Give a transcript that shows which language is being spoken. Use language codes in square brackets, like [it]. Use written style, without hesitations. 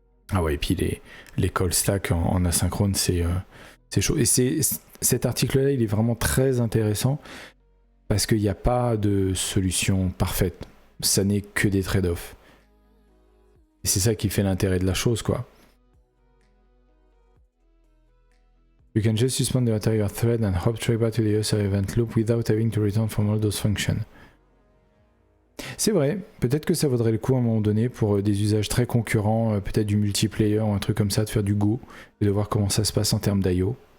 [fr] Ah ouais, et puis les call stack en asynchrone, c'est chaud. Et cet article-là, il est vraiment très intéressant parce qu'il n'y a pas de solution parfaite. Ça n'est que des trade-offs. Et c'est ça qui fait l'intérêt de la chose, quoi. [en] You can just suspend the anterior thread and hop straight back to the user event loop without having to return from all those functions. [fr] C'est vrai, peut-être que ça vaudrait le coup à un moment donné pour des usages très concurrents, peut-être du multiplayer ou un truc comme ça, de faire du Go et de voir comment ça se passe en termes d'IO.